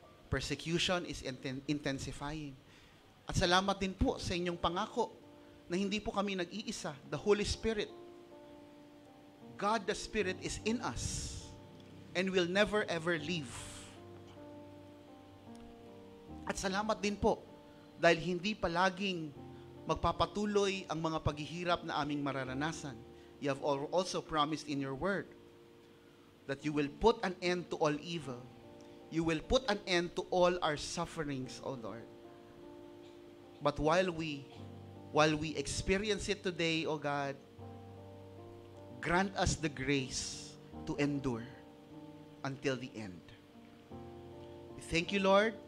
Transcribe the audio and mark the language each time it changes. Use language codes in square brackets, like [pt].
[en] Persecution is intensifying. [tl] At salamat din po sa inyong pangako na hindi po kami nag-iisa. [en] The Holy Spirit, God the Spirit is in us and will never ever leave. [tl] At salamat din po dahil hindi palaging magpapatuloy ang mga paghihirap na aming mararanasan. [en] You have also promised in your word that you will put an end to all evil. You will put an end to all our sufferings, O Lord. But while we experience it today, O God, grant us the grace to endure until the end. We thank you, Lord.